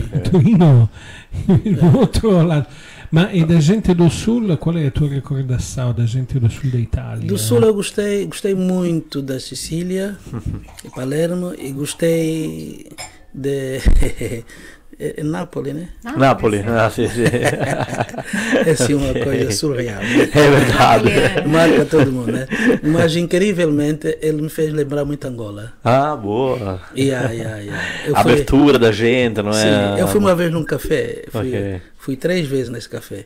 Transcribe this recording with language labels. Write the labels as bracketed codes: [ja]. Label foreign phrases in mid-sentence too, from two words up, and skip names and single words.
[pt] Torino, no outro lado. Ma e da gente do sul, qual é a tua recordação da gente do sul da Itália? Do sul eu gostei muito da Sicília, de Palermo, e gostei de Nápoles, né? [it] Napoli, sì, sì. [pt] É assim uma coisa surreal. É verdade. Marca todo mundo, né? Mas incrivelmente ele me fez lembrar muito Angola. Ah, boa. Yeah. Eu A abertura da gente, não é? Sim, eu fui uma vez num café. Ok. Fui 3 vezes nesse café.